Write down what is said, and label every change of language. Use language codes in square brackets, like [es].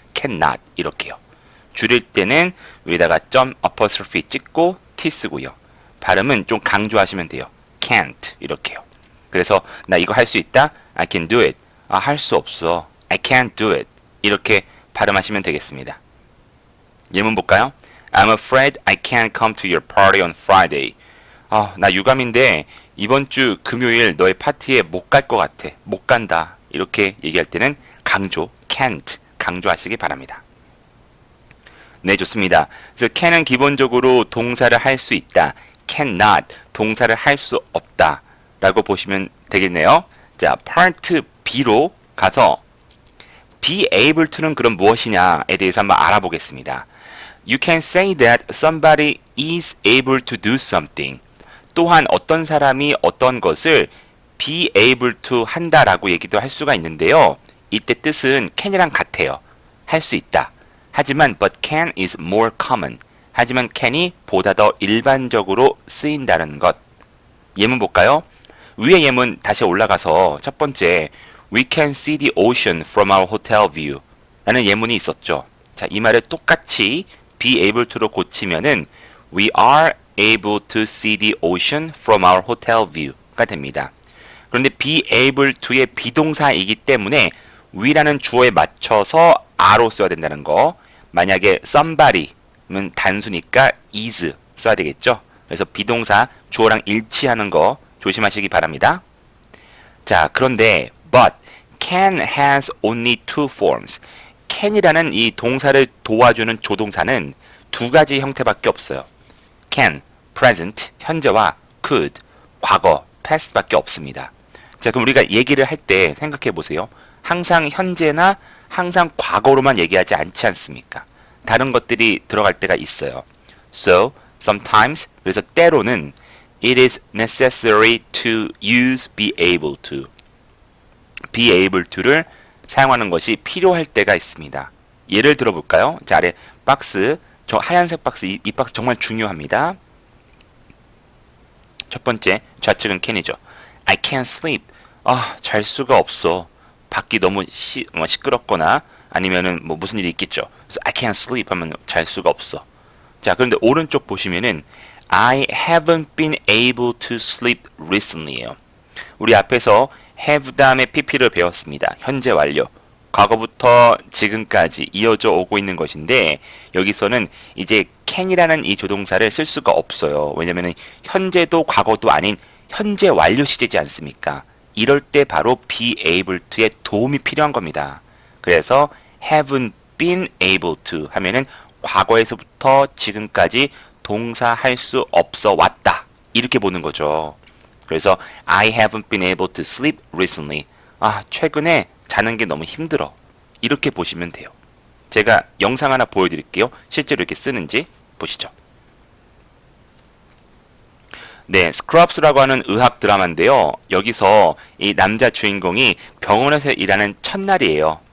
[ko] cannot 이렇게요. 줄일 때는 위에다가 점 apostrophe 찍고 t 쓰고요. 발음은 좀 강조하시면 돼요. can't 이렇게요. 그래서 나 이거 할 수 있다? [en] I can do it. [ko] 할 수 없어. [en] I can't do it. [ko] 이렇게 발음하시면 되겠습니다. 예문 볼까요? [en] I'm afraid I can't come to your party on Friday. [ko] 나 유감인데 이번 주 금요일 너의 파티에 못 갈 것 같아. 못 간다. 이렇게 얘기할 때는 강조, can't 강조하시기 바랍니다. 네, 좋습니다. 그래서 can은 기본적으로 동사를 할 수 있다. cannot 동사를 할 수 없다. 라고 보시면 되겠네요. 자, part B로 가서 be able to는 그럼 무엇이냐에 대해서 한번 알아보겠습니다. [en] You can say that somebody is able to do something. [ko] 또한 어떤 사람이 어떤 것을 be able to 한다라고 얘기도 할 수가 있는데요. 이때 뜻은 can이랑 같아요. 할 수 있다. 하지만 [en] but can is more common. [ko] 하지만 can이 보다 더 일반적으로 쓰인다는 것. 예문 볼까요? 위에 예문 다시 올라가서 첫 번째 [en] We can see the ocean from our hotel view [ko] 라는 예문이 있었죠. 자, 이 말을 똑같이 [en] be able to로 고치면은 We are able to see the ocean from our hotel view가 됩니다. [ko] 그런데 be able to의 비동사이기 때문에 we라는 주어에 맞춰서 are로 써야 된다는 거. 만약에 somebody는 단수니까 is 써야 되겠죠. 그래서 비동사 주어랑 일치하는 거 조심하시기 바랍니다. 자, 그런데 [en] but can has only two forms. [ko] can이라는 이 동사를 도와주는 조동사는 두 가지 형태밖에 없어요. can, present, 현재와 could, 과거, past밖에 없습니다. 자, 그럼 우리가 얘기를 할 때 생각해 보세요. 항상 현재나 항상 과거로만 얘기하지 않지 않습니까? 다른 것들이 들어갈 때가 있어요. [en] So, sometimes, [ko] 그래서 때로는 [en] it is necessary to use be able to. [ko] be able to를 사용하는 것이 필요할 때가 있습니다. 예를 들어볼까요? 자, 아래 박스, 저 하얀색 박스, 이 박스 정말 중요합니다. 첫 번째, 좌측은 캔이죠. [en] I can't sleep. [ko] 잘 수가 없어. 밖이 너무 시끄럽거나 아니면은 뭐 무슨 일이 있겠죠. 그래서 [en] I can't sleep [ko] 하면 잘 수가 없어. 자, 그런데 오른쪽 보시면은 [en] I haven't been able to sleep recently예요. [ko] 우리 앞에서 have 다음에 pp를 배웠습니다. 현재 완료. 과거부터 지금까지 이어져 오고 있는 것인데 여기서는 이제 can이라는 이 조동사를 쓸 수가 없어요. 왜냐면은 현재도 과거도 아닌 현재 완료 시제지 않습니까? 이럴 때 바로 be able to의 도움이 필요한 겁니다. 그래서 haven't been able to 하면은 과거에서부터 지금까지 동사 할 수 없어 왔다. 이렇게 보는 거죠. [en] 그래서 I haven't been able to sleep recently. [ko] 최근에 자는 게 너무 힘들어. 이렇게 보시면 돼요. 제가 영상 하나 보여드릴게요. 실제로 이렇게 쓰는지 보시죠. 네, 스크럽스라고 하는 의학 드라마인데요. 여기서 이 남자 주인공이 병원에서 일하는 첫날이에요.